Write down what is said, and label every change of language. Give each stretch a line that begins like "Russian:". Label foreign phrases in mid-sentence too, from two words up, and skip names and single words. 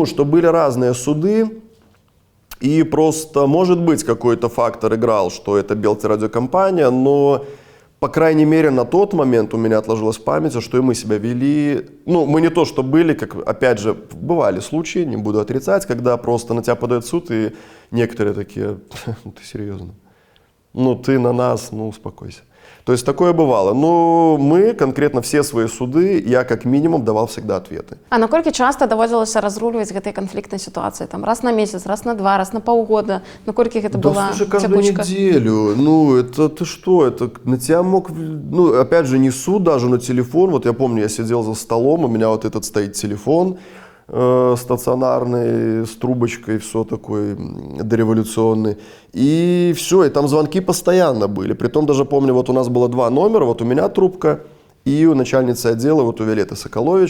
Russian: Что были разные суды, и просто, может быть, какой-то фактор играл, что это Белтерадиокомпания, но, по крайней мере, на тот момент у меня отложилось в памяти, что и мы себя вели, ну, мы не то, что были, как, опять же, бывали случаи, не буду отрицать, когда просто на тебя подают в суд, и некоторые такие: ну, ты серьезно? Ну, ты на нас, ну, успокойся. То есть такое бывало. Но мы, конкретно все свои суды, я как минимум давал всегда ответы.
Belarusian: А наколькі часто даводзілася разруливать гэтай
Russian: канфликтной ситуации?
Belarusian: Там, раз на месяц, раз на два, раз на полгода? Наколькі гэта
Russian: Да,
Belarusian: была
Russian: слушай, каждую
Belarusian: тягучка?
Russian: неделю. Ну, это ты что? Это на тебя мог... Ну, опять же, не суд даже, но телефон. Вот я помню, я сидел за столом, у меня вот этот стоит телефон. стационарный, с трубочкой, все такой дореволюционный. И все, и там звонки постоянно были. Притом даже помню, вот у нас было 2 номера, вот у меня трубка и у начальницы отдела, вот у Виолетты Соколович.